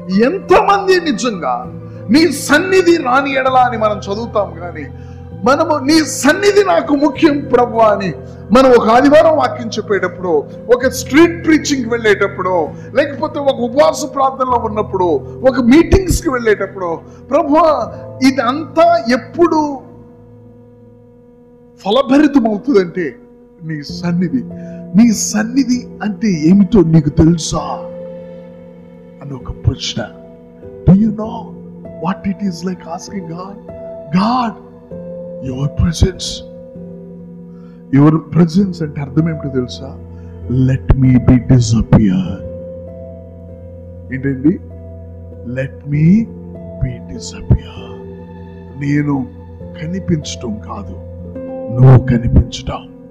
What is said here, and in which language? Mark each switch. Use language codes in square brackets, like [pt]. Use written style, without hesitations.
[te] ఎంతమంది నిజంగా నీ సన్నిధి రాని ఎడలా అని మనం చదువుతాం, కానీ మనము నీ సన్నిధి నాకు ముఖ్యం ప్రభు అని మనం ఒక ఆదివారం వాక్యం చెప్పేటప్పుడు, ఒక స్ట్రీట్ ప్రీచింగ్కి వెళ్ళేటప్పుడు, లేకపోతే ఒక ఉపవాస ప్రార్థనలో ఉన్నప్పుడు, ఒక మీటింగ్స్కి వెళ్ళేటప్పుడు, ప్రభు ఇదంతా ఎప్పుడు ఫలభరితమవుతుందంటే నీ సన్నిధి. నీ సన్నిధి అంటే ఏమిటో నీకు తెలుసా అని ఒక ప్రశ్న. [en] Do you know what it is like asking God? God, your presence. Your presence [te] అంటే అర్థం ఏమిటో తెలుసా? [en] Let me be disappear. [te] ఏంటండి? [en] Let me be disappear. [te] నేను కనిపించటం కాదు, నువ్వు కనిపించటం.